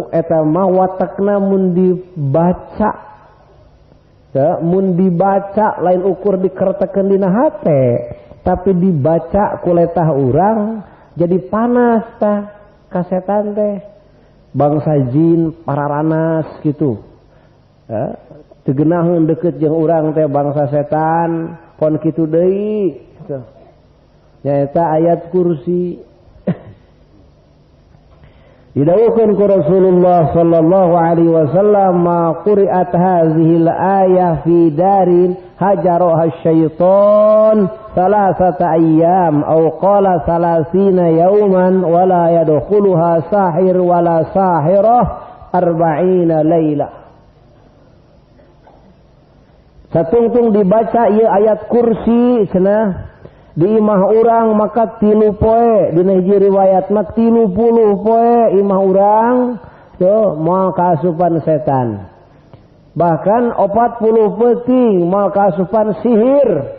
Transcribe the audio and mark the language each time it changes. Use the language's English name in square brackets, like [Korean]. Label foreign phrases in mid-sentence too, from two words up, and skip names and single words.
[Sundanese] eta mah watakna mun dibaca mun dibaca lain ukur dikertekeun dina hate tapi dibaca kuletah urang jadi panas tah ka setan teh bangsa jin pararanas gitu teu geunaheun deukeut jeung urang teh bangsa setan pon kitu deui nyaeta ayat kursi didawuhkeun ku Rasulullah [Arabic] صلى الله عليه وسلم ما قرئت هذه الآية في دار هجرها الشيطان ثلاثة أيام أو قال ثلاثين يوما ولا يدخلها ساحر ولا ساحرة 40 ليلة. [Sundanese] Satungtung dibaca ieu ayat kursi cenah di imah urang maka 3 poe dina hiji riwayat mah 30 poe imah urang teu moal kaasupan setan bahkan 40 peuting moal kaasupan sihir